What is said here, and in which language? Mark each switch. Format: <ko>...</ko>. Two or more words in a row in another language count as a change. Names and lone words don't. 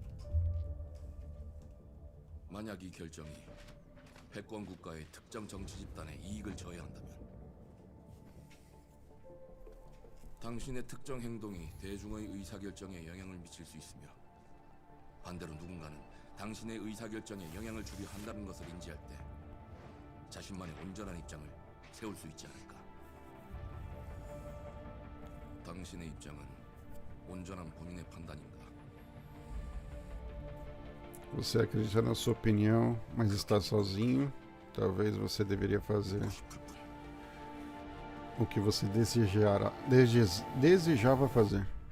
<ko>만약 이 결정이 패권 국가의 특정 정치 집단의 이익을 저해한다면 당신의 특정 행동이 대중의 의사결정에 영향을 미칠 수 있으며 반대로 누군가는 당신의 의사결정에 영향을 주려 한다는 것을 인지할 때 자신만의 온전한 입장을 세울 수 있지 않을까? 당신의 입장은 온전한 본인의 판단인가?</ko> <pt>Você acredita na sua opinião, mas está sozinho? Talvez você deveria fazer o que você desejava fazer.</pt>